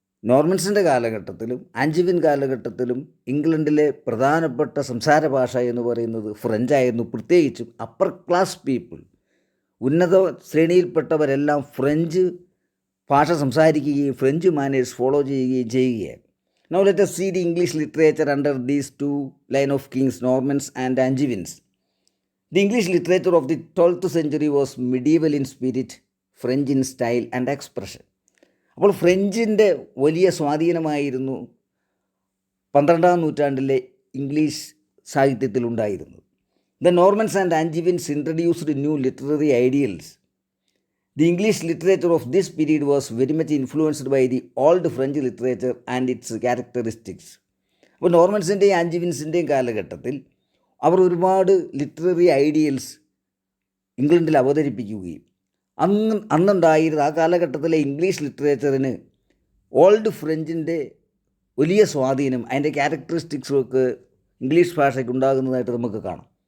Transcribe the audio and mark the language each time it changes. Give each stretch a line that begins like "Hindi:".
Malayalam: നോർമൻസിൻ്റെ കാലഘട്ടത്തിലും ആഞ്ചിവിൻ കാലഘട്ടത്തിലും ഇംഗ്ലണ്ടിലെ പ്രധാനപ്പെട്ട സംസാര ഭാഷ എന്ന് പറയുന്നത് ഫ്രഞ്ചായിരുന്നു. പ്രത്യേകിച്ചും
English: upper class people,
Malayalam: ഉന്നത ശ്രേണിയിൽപ്പെട്ടവരെല്ലാം ഫ്രഞ്ച് ഭാഷ സംസാരിക്കുകയും ഫ്രഞ്ച് മാനേഴ്സ് ഫോളോ ചെയ്യുകയും ചെയ്യുകയാണ്.
English: Now let us see the English literature under these two line of kings, Normans and Angevins. The English literature of the 12th century was medieval in spirit, French in style and expression.
Malayalam: അപ്പോൾ ഫ്രഞ്ചിൻ്റെ വലിയ സ്വാധീനമായിരുന്നു 12ാം നൂറ്റാണ്ടിലെ English സാഹിത്യത്തിലുണ്ടായിരുന്നത്.
English: The Normans and Angevins introduced new literary ideals. The English literature of this period was very much influenced by the old French literature and its characteristics.
Malayalam: അപ്പോൾ നോർമൻസിൻ്റെയും ആഞ്ചിവിൻസിൻ്റെയും കാലഘട്ടത്തിൽ അവർ ഒരുപാട് literary ideals ഇംഗ്ലണ്ടിൽ അവതരിപ്പിക്കുകയും അന്നുണ്ടായിരുന്ന ആ കാലഘട്ടത്തിലെ ഇംഗ്ലീഷ് ലിറ്ററേച്ചറിന് ഓൾഡ് ഫ്രഞ്ചിൻ്റെ വലിയ സ്വാധീനം, അതിൻ്റെ ക്യാരക്ടറിസ്റ്റിക്സും ഒക്കെ ഇംഗ്ലീഷ് ഭാഷയ്ക്ക് ഉണ്ടാകുന്നതായിട്ട് നമുക്ക് കാണാം.